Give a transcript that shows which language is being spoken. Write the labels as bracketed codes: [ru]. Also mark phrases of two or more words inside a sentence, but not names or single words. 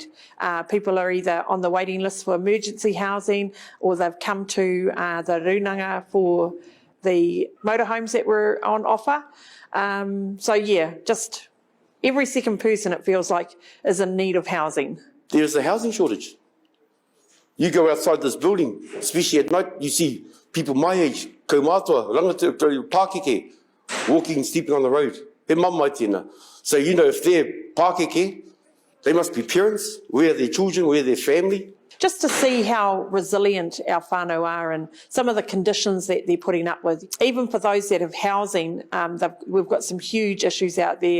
[en] People are either on the waiting list for emergency housing or they've come to the runanga for the motorhomes that were on offer. So yeah, just every second person, it feels like, is in need of housing. There's a housing shortage. You go outside this building, especially at night, you see people my age, [mi] kaumātua, rangata, Pākeke, [en] walking, sleeping on the road. [mi] He mamai tēnā. [en] So, you know, if they're Pākeke, they must be parents. Where are their children? Where are their family? Just to see how resilient our whānau are and some of the conditions that they're putting up with. Even for those that have housing, we've got some huge issues out there.